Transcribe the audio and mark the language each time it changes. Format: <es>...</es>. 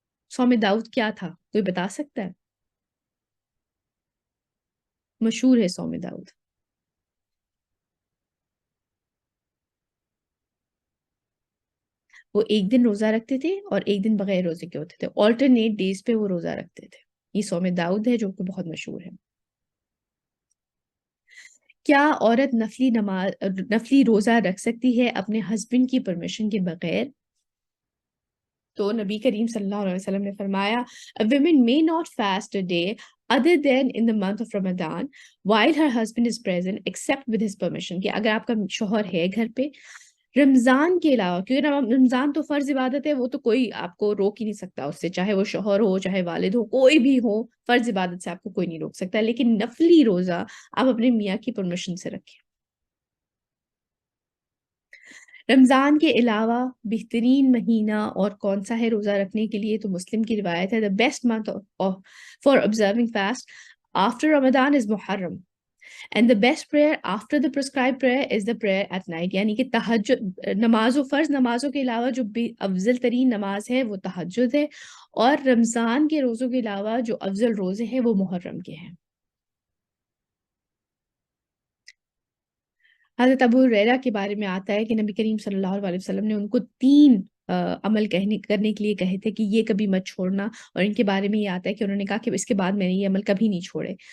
<ur>صوم داؤد کیا تھا؟ کوئی بتا سکتا ہے؟ مشہور ہے صوم داؤد. وہ ایک دن روزہ رکھتے تھے اور ایک دن بغیر روزے کے ہوتے تھے، آلٹرنیٹ ڈیز پہ وہ روزہ رکھتے تھے. یہ صوم داؤد ہے جو کہ بہت مشہور ہے. کیا عورت نفلی روزہ رکھ سکتی ہے اپنے ہسبینڈ کی پرمیشن کے بغیر؟ تو نبی کریم صلی اللہ علیہ وسلم نے فرمایا</ur> <en>a woman may not fast a day other than in the month of Ramadan while her husband is present except with his permission.</en> <ur>کہ اگر آپ کا شوہر ہے گھر پہ رمضان کے علاوہ، کیونکہ رمضان تو فرض عبادت ہے، وہ تو کوئی آپ کو روک ہی نہیں سکتا اس سے، چاہے وہ شوہر ہو، چاہے والد ہو، کوئی بھی ہو، فرض عبادت سے آپ کو کوئی نہیں روک سکتا. لیکن نفلی روزہ آپ اپنے میاں کی پرمیشن سے رکھیں. رمضان کے علاوہ بہترین مہینہ اور کون سا ہے روزہ رکھنے کے لیے؟ تو مسلم کی روایت ہے</ur> <en>the best month for observing fast after Ramadan is Muharram and the best prayer after the prescribed prayer is the prayer at night.</en> <ur>یعنی کہ تہجد نمازوں، فرض نمازوں کے علاوہ جو افضل ترین نماز ہے وہ تہجد ہے، اور رمضان کے روزوں کے علاوہ جو افضل روزے ہیں وہ محرم کے ہیں. حضرت ابو ہریرہ کے بارے میں آتا ہے کہ نبی کریم صلی اللہ علیہ وسلم نے ان کو 3 عمل کرنے کے لیے کہے تھے کہ یہ کبھی مت چھوڑنا، اور ان کے بارے میں یہ آتا ہے کہ انہوں نے کہا کہ اس کے بعد میں نے یہ عمل کبھی نہیں چھوڑے.</ur>